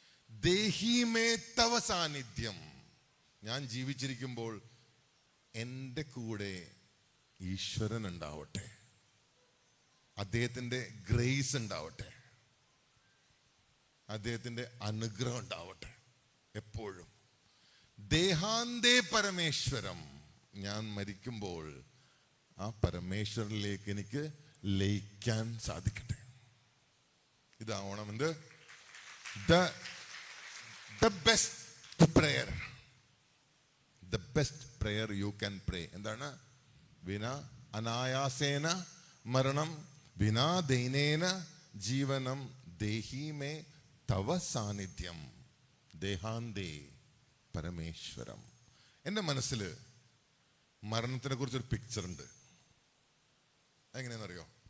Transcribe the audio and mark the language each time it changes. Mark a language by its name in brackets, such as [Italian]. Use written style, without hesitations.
[Sanskrit] ദേഹിമേ തവ സാന്നിധ്യം. [Malayalam] ഞാൻ ജീവിച്ചിരിക്കുമ്പോൾ എൻ്റെ കൂടെ ഈശ്വരൻ ഉണ്ടാവട്ടെ, അദ്ദേഹത്തിൻ്റെ ഗ്രേസ് ഉണ്ടാവട്ടെ, അദ്ദേഹത്തിൻ്റെ അനുഗ്രഹം ഉണ്ടാവട്ടെ എപ്പോഴും. [Sanskrit] ദേഹാന്തേ പരമേശ്വരം. [Malayalam] ഞാൻ മരിക്കുമ്പോൾ ആ പരമേശ്വരനിലേക്ക് എനിക്ക് ലയിക്കാൻ സാധിക്കട്ടെ. ഇതാവണം എന്ത്? [English] the best prayer, the best prayer you can pray. [Malayalam] എന്താണ്? [Sanskrit] വിനാ അനായാസേന മരണം, വിനാ ദൈനേന ജീവനം, ദേഹിമേ തവ സാന്നിധ്യം, ദേഹാന്തേ പരമേശ്വരം. [Malayalam] എൻ്റെ മനസ്സിൽ മരണത്തിനെ കുറിച്ചൊരു പിക്ചർ ഉണ്ട്. എങ്ങനെയാണെന്നറിയോ?